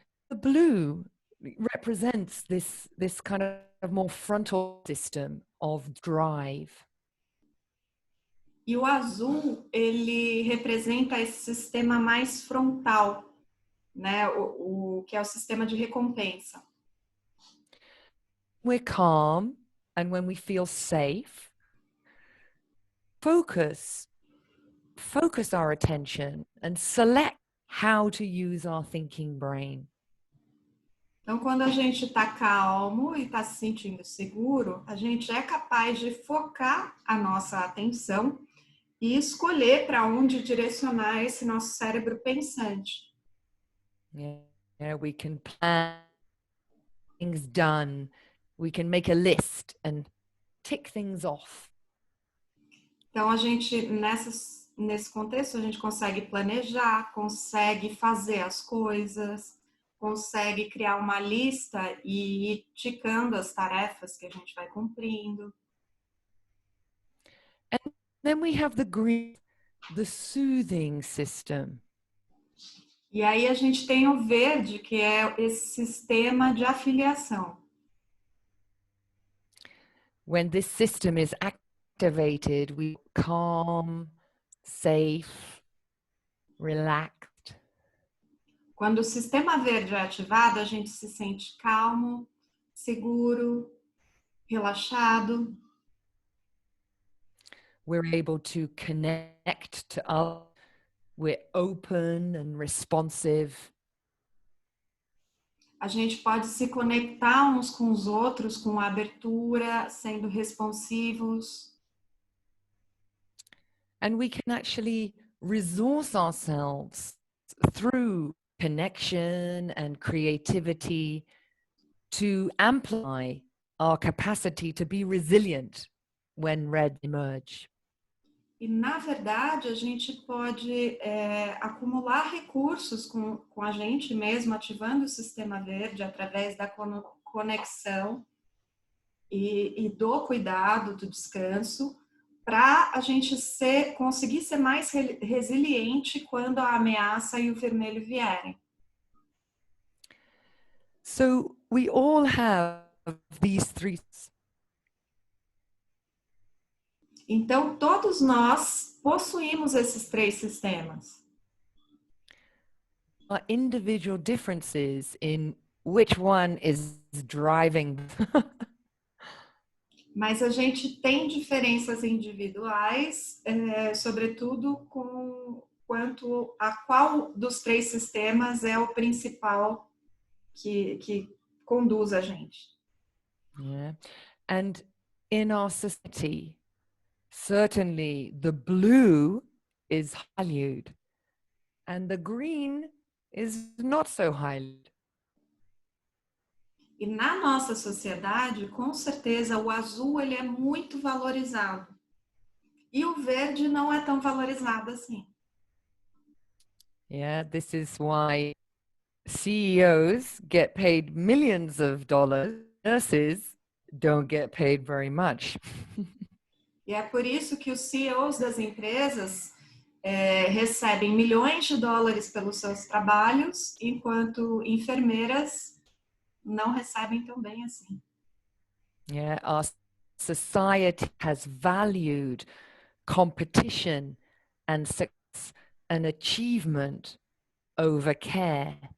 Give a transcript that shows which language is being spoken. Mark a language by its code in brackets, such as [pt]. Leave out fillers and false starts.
[en] The blue represents this kind of more frontal system of drive. [pt] E o azul, ele representa esse sistema mais frontal, né? O que é o sistema de recompensa. [en] We're calm and when we feel safe, focus our attention and select how to use our thinking brain. [pt] Então, quando a gente está calmo e está se sentindo seguro, a gente é capaz de focar a nossa atenção e escolher para onde direcionar esse nosso cérebro pensante. [en] Yeah, we can plan things done. We can make a list and tick things off. [pt] Então, a gente, nesse contexto, a gente consegue planejar, consegue fazer as coisas, consegue criar uma lista e ir ticando as tarefas que a gente vai cumprindo. [en] And then we have the green, the soothing system. [pt] E aí a gente tem o verde, que é esse sistema de afiliação. [en] When this system is activated, we calm, safe, relaxed. [pt] Quando o sistema verde é ativado, a gente se sente calmo, seguro, relaxado. [en] We're able to connect to others. We're open and responsive. [pt] A gente pode se conectar uns com os outros com abertura, sendo responsivos. [en] And we can actually resource ourselves through connection and creativity to amplify our capacity to be resilient when red emerge. [pt] E, na verdade, a gente pode acumular recursos com a gente mesmo, ativando o sistema verde através da conexão e do cuidado, do descanso, para a gente conseguir ser mais resiliente quando a ameaça e o vermelho vierem. [en] So we all have these three. [pt] Então, todos nós possuímos esses três sistemas. [en] Our individual differences in which one is driving. [pt] Mas a gente tem diferenças individuais, sobretudo quanto a qual dos três sistemas é o principal que conduz a gente. [en] Yeah. And in our society, certainly the blue is valued and the green is not so highly. [pt] E na nossa sociedade, com certeza, o azul ele é muito valorizado. E o verde não é tão valorizado assim. [en] Yeah, this is why CEOs get paid millions of dollars. Nurses don't get paid very much. [pt] E é por isso que os CEOs das empresas recebem milhões de dólares pelos seus trabalhos, enquanto enfermeiras não recebem tão bem assim. [en] Yeah, our society has valued competition and success and achievement over care.